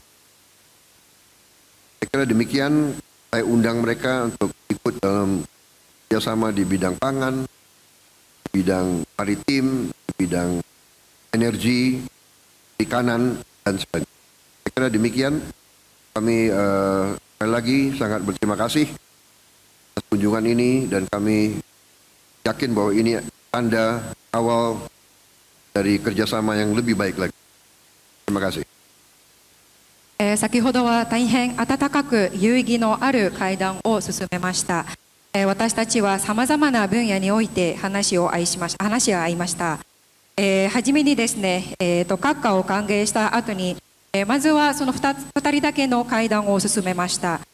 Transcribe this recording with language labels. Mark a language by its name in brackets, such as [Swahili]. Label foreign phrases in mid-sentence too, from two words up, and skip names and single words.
[Indonesian] Saya kira demikian, saya undang mereka untuk ikut dalam kerjasama di bidang pangan, bidang maritim, bidang energi, perikanan, dan sebagainya. Saya kira demikian. Kami sekali lagi sangat berterima kasih atas kunjungan ini dan kami yakin bahwa ini tanda awal dari kerjasama yang lebih baik lagi. Terima kasih. [Japanese] 先ほどは大変温かく有意義のある会談を進めました。私たちはさまざまな分野において話し合いました。はじめにですね、閣下を歓迎した後に、まずはその2人だけの会談を進めました。